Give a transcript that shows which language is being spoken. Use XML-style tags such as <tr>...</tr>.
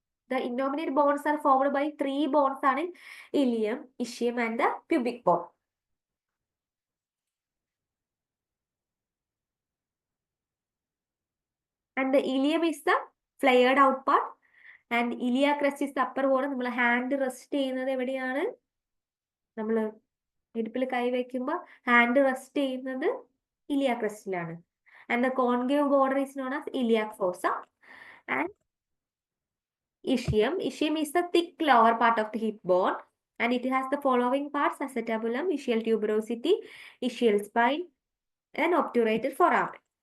<en>The innominate bones are formed by three bones, ilium, ischium and the pubic bone. And the ilium is the flared out part and iliac crest is the upper bone.</en> <ml>നമ്മൾ hand rest ചെയ്യുന്നത് എവിടെയാണ്? നമ്മൾ ഇടുപ്പിൽ കൈ വയ്ക്കുമ്പോൾ hand rest ചെയ്യുന്നത് iliac ക്രസ്റ്റിലാണ്.</ml> <en>And the concave border is known as iliac fossa. And ischium is the thick lower part of the hip bone and it has the following parts: acetabulum, ischial tuberosity, ischial spine and obturator foramen.</en>